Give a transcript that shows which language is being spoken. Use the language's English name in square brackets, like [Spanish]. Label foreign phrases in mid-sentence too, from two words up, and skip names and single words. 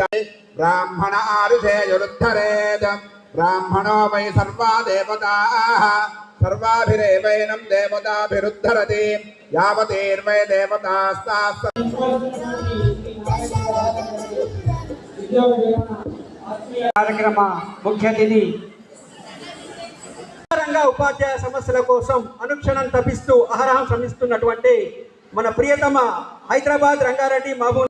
[Sanskrit] ब्राह्मण आरुषेयुरुद्धरेद ब्राह्मणो वै सर्वा देवताः सर्वाभिरेवैनं देवताभिरुद्धरति यावतीर्वै देवतास्ताः [Telugu] కార్యక్రమ ముఖ్య అతిథి ఉపాధ్యాయ సమస్యల కోసం అనుక్షణం తపిస్తూ అహరహం శ్రమిస్తున్నటువంటి మన ప్రియతమ హైదరాబాద్ రంగారెడ్డి మహబూబ్